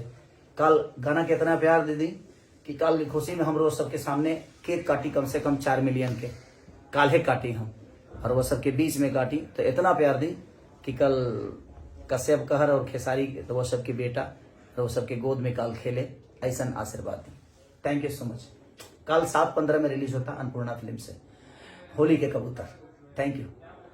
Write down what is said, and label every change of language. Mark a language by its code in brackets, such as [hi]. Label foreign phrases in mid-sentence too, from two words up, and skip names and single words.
[bho] कल गाना के इतना प्यार दे दी कि कल की खुशी में हम रोज सबके सामने केक काटी, कम से कम 4 मिलियन के काल्हे काटी हम, और वो सबके बीच में काटी। तो इतना प्यार दी कि कल कश्यप कहर और खेसारी वो सबके बेटा वो सबके गोद में काल खेले, ऐसा आशीर्वाद दी। [en] thank you so much. [bho] कल 7:15 में रिलीज होता अन्नपूर्णा फिल्म से होली के कबूतर। [en] thank you.